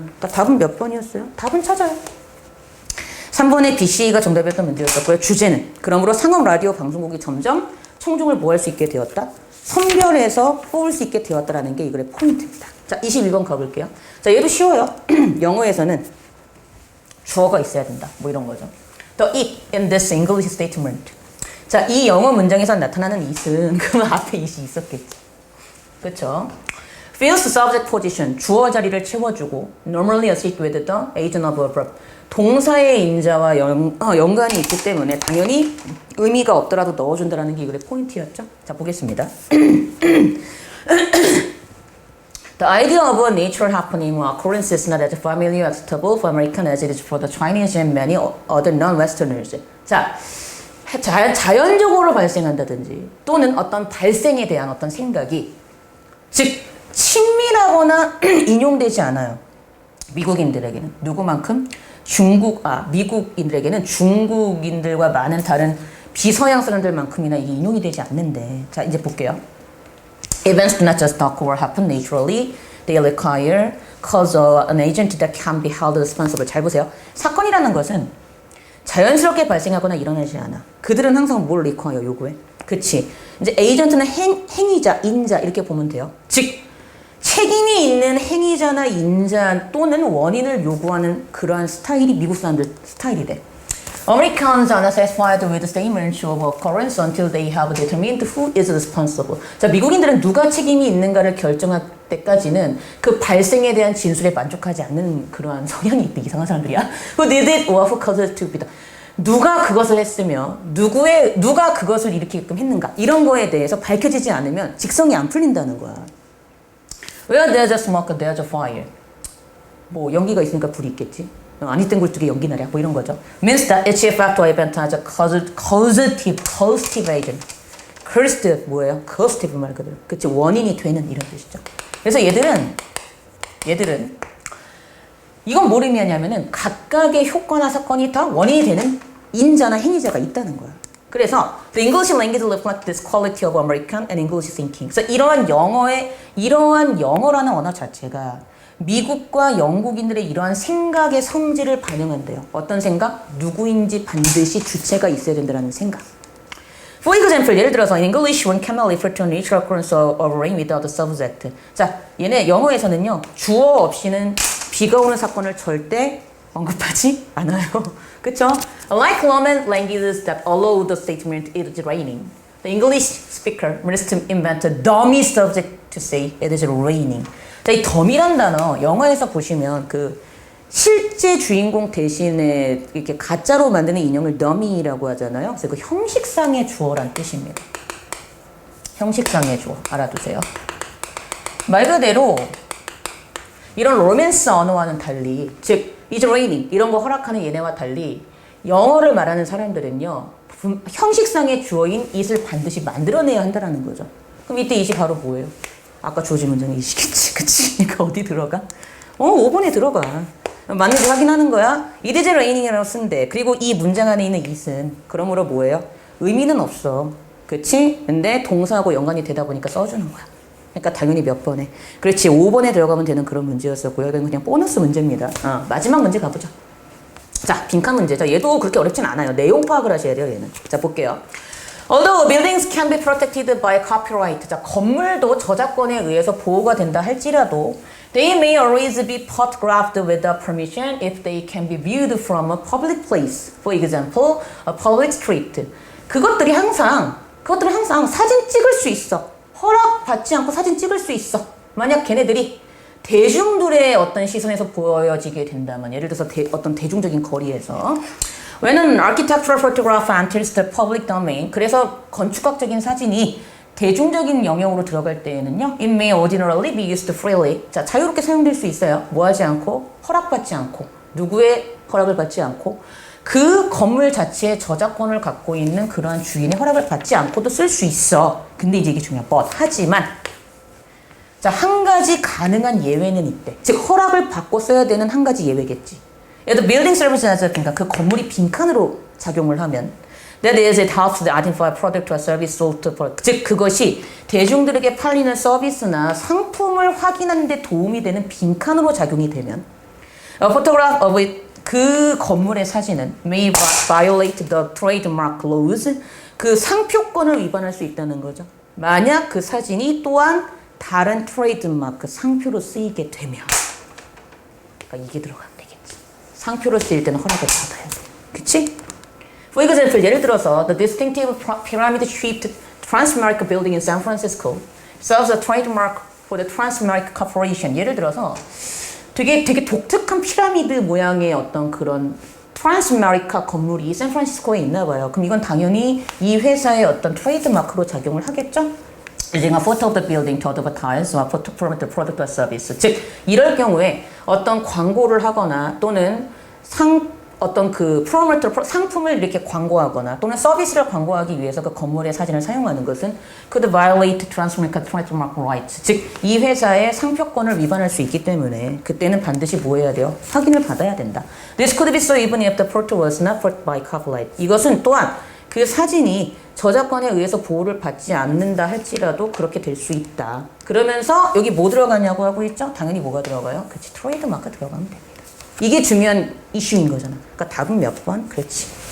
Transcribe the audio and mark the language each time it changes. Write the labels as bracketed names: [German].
[Korean] 그러니까 답은 몇 번이었어요? 답은 찾아요. 3번에 BCA가 정답이었던 문제였었고요. 주제는 그러므로 상업 라디오 방송국이 점점 청중을 뭐 할 수 있게 되었다? 선별해서 뽑을 수 있게 되었다라는 게 이거의 포인트입니다. 자, 21번 가볼게요. 자, 얘도 쉬워요. 영어에서는 주어가 있어야 된다. 뭐 이런 거죠. [English] The it in this English statement. [Korean] 자, 이 영어 문장에서 나타나는 it은 그러면 앞에 it이 있었겠지. 그렇죠? [English] Fills the subject position. [Korean] 주어 자리를 채워주고 [English] normally associated with the agent of a verb. [Korean] 동사의 임자와 연관이 있기 때문에 당연히 의미가 없더라도 넣어준다는 게 이거의 포인트였죠. 자, 보겠습니다. [English] The idea of a natural happening or occurrence is not as familiar and acceptable for Americans as it is for the Chinese and many other non-Westerners. [Korean] 자, 자연적으로 발생한다든지 또는 어떤 발생에 대한 어떤 생각이 즉 친밀하거나 인용되지 않아요. 미국인들에게는 누구만큼? 미국인들에게는 중국인들과 많은 다른 비서양 사람들만큼이나 이게 인용이 되지 않는데. 자, 이제 볼게요. [English] Events do not just occur or happen naturally. They require cause an agent that can be held responsible. [Korean] 잘 보세요. 사건이라는 것은 자연스럽게 발생하거나 일어나지 않아. 그들은 항상 뭘 require 요구해? 그치. 이제 에이전트는 행위자, 인자 이렇게 보면 돼요. 즉 책임이 있는 행위자나 인자 또는 원인을 요구하는 그러한 스타일이 미국 사람들 스타일이래. [English] Americans are not satisfied with the statements of occurrence until they have determined who is responsible. [Korean] 자, 미국인들은 누가 책임이 있는가를 결정할 때까지는 그 발생에 대한 진술에 만족하지 않는 그러한 성향이 있대. 이상한 사람들이야. [English] Who did it or who caused it to be done. [Korean] 누가 그것을 했으며 누가 그것을 일으키게끔 했는가 이런 거에 대해서 밝혀지지 않으면 직성이 안 풀린다는 거야. [English] Where there's a smoke, there's a fire. [Korean] 뭐 연기가 있으니까 불이 있겠지. 아니 땐 굴뚝에 연기 나랴 뭐 이런 거죠. [English] Means that each effect or event has a causative agent. [Korean] causative 뭐예요? causative 말 그대로. 그치 원인이 되는 이런 뜻이죠. 그래서 얘들은 이건 뭘 의미하냐면은 각각의 효과나 사건이 다 원인이 되는 인자나 행위자가 있다는 거야. 그래서 [English] the English language reflects this quality of American and English thinking. [Korean] 그래서 이러한 영어라는 언어 자체가 미국과 영국인들의 이러한 생각의 성질을 반영한대요. 어떤 생각? 누구인지 반드시 주체가 있어야 된다는 생각. [English] For example, [Korean] 예를 들어서 [English] in English, one cannot refer to a natural occurrence of rain without the subject. [Korean] 자, 얘네 영어에서는요, 주어 없이는 비가 오는 사건을 절대 언급하지 않아요. 그쵸? [English] Like Roman languages that allow the statement it is raining, the English speaker must invent a dummy subject to say it is raining. [Korean] 자, 이 덤이란 단어 영어에서 보시면 그 실제 주인공 대신에 이렇게 가짜로 만드는 인형을 dummy라고 하잖아요. 그래서 그 형식상의 주어란 뜻입니다. 형식상의 주어 알아두세요. 말 그대로 이런 로맨스 언어와는 달리, 즉 [English] It's raining [Korean] 이런 거 허락하는 얘네와 달리 영어를 말하는 사람들은요, 형식상의 주어인 it을 반드시 만들어내야 한다는 거죠. 그럼 이때 it이 바로 뭐예요? 아까 조지 문장의 it이겠지, 그치? 그러니까 어디 들어가? 5번에 들어가. 맞는지 확인하는 거야. [English] It is raining [Korean] 이라고 쓴대. 그리고 이 문장 안에 있는 it은 그러므로 뭐예요? 의미는 없어, 그치? 근데 동사하고 연관이 되다 보니까 써주는 거야. 그러니까 당연히 몇 번에. 그렇지, 5번에 들어가면 되는 그런 문제였었고요. 이건 그냥 보너스 문제입니다. 마지막 문제 가보죠. 자, 빈칸 문제. 자, 얘도 그렇게 어렵진 않아요. 내용 파악을 하셔야 돼요, 얘는. 자, 볼게요. [English] Although buildings can be protected by copyright. [Korean] 자, 건물도 저작권에 의해서 보호가 된다 할지라도 [English] they may always be photographed without permission if they can be viewed from a public place. For example, a public street. [Korean] 그것들이 항상 사진 찍을 수 있어. 허락받지 않고 사진 찍을 수 있어. 만약 걔네들이 대중들의 어떤 시선에서 보여지게 된다면, 예를 들어서 어떤 대중적인 거리에서 [English] When an architectural photograph enters the public domain, [Korean] 그래서 건축학적인 사진이 대중적인 영역으로 들어갈 때에는요, [English] it may ordinarily be used freely. [Korean] 자, 자유롭게 사용될 수 있어요. 뭐 하지 않고, 허락받지 않고, 누구의 허락을 받지 않고, 그 건물 자체의 저작권을 갖고 있는 그러한 주인의 허락을 받지 않고도 쓸 수 있어. 근데 이제 이게 중요한 but. 하지만 자, 한 가지 가능한 예외는 있대. 즉 허락을 받고 써야 되는 한 가지 예외겠지. 예를 들어 [English] building services, [Korean] 그러니까 그 건물이 빈칸으로 작용을 하면 [English] that is it helps to identify product or service sold for. [Korean] 즉 그것이 대중들에게 팔리는 서비스나 상품을 확인하는 데 도움이 되는 빈칸으로 작용이 되면 [English] a photograph of it, [Korean] 그 건물의 사진은 [English] may violate the trademark laws, [Korean] 그 상표권을 위반할 수 있다는 거죠. 만약 그 사진이 또한 다른 트레이드마크 상표로 쓰이게 되면, 그러니까 이게 들어가면 되겠지. 상표로 쓰일 때는 허락을 받아야 돼. 그치? [English] For example, [Korean] 예를 들어서 [English] the distinctive pyramid-shaped Transamerica building in San Francisco serves a trademark for the Transamerica Corporation. [Korean] 예를 들어서 되게 독특한 피라미드 모양의 어떤 그런 트랜스아메리카 건물이 샌프란시스코에 있나 봐요. 그럼 이건 당연히 이 회사의 어떤 트레이드마크로 작용을 하겠죠? [English] Using a photo of the building to advertise or to promote the product or service. [Korean] 즉, 이럴 경우에 어떤 광고를 하거나 또는 어떤 그 상품을 이렇게 광고하거나 또는 서비스를 광고하기 위해서 그 건물의 사진을 사용하는 것은 [English] could violate Transamerica trademark rights. [Korean] 즉, 이 회사의 상표권을 위반할 수 있기 때문에 그때는 반드시 뭐 해야 돼요? 확인을 받아야 된다. [English] This could be so even if the photo was not bought by copyright. [Korean] 이것은 또한 그 사진이 저작권에 의해서 보호를 받지 않는다 할지라도 그렇게 될 수 있다. 그러면서 여기 뭐 들어가냐고 하고 있죠? 당연히 뭐가 들어가요? 그렇지, 트레이드마크 들어가면 됩니다. 이게 중요한 이슈인 거잖아. 그러니까 답은 몇 번? 그렇지.